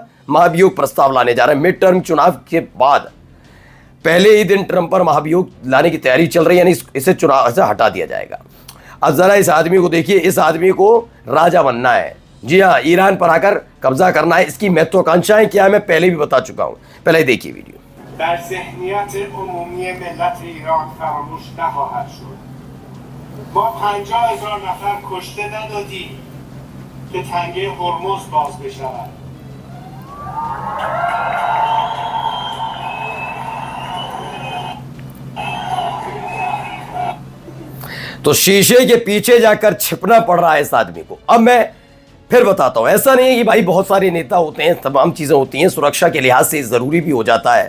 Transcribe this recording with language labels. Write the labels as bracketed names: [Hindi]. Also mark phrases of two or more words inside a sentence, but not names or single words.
[Hindi] महाभियोग प्रस्ताव लाने जा रहा है। [English] mid term [Hindi] चुनाव के बाद पहले ही दिन ट्रंप पर महाभियोग लाने की तैयारी चल रही है, यानी इसे चुनाव से हटा दिया जाएगा। अब जरा इस आदमी को देखिए, इस आदमी को राजा बनना है। जी हाँ, ईरान पर आकर कब्जा करना है। इसकी महत्वाकांक्षाएं क्या है मैं पहले भी बता चुका हूं, पहले देखिए वीडियो। [Persian] در ذهنیت عمومی ملت ایران فراموش نخواهد شد. ما 50,000 نفر کشته ندادیم که تنگه هرمز باز بشود. [Hindi] तो शीशे के पीछे जाकर छिपना पड़ रहा है इस आदमी को। अब मैं फिर बताता हूं, ऐसा नहीं है कि भाई बहुत सारे नेता होते हैं, तमाम चीजें होती हैं, सुरक्षा के लिहाज से जरूरी भी हो जाता है।